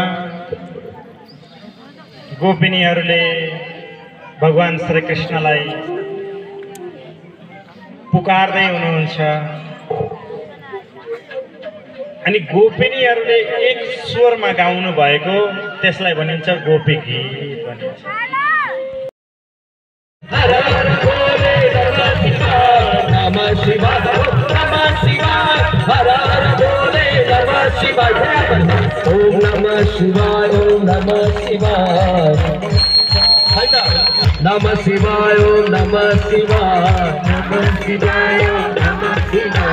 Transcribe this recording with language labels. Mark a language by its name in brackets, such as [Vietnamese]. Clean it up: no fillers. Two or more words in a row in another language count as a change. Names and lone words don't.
[Nepali] गोपिनीहरूले भगवान श्री कृष्णलाई पुकार्दै हुनुहुन्छ। अनि गोपिनीहरूले एक स्वरमा गाउनु भएको त्यसलाई भनिन्छ गोपी गीत भनिन्छ। [Sanskrit] नमः शिवाय नमः शिवाय, हर हर बोले नमः शिवाय, ओम नमः शिवाय ओम नमः शिवाय, नमः शिवाय ओम नमः शिवाय, नमः शिवाय ओम नमः शिवाय।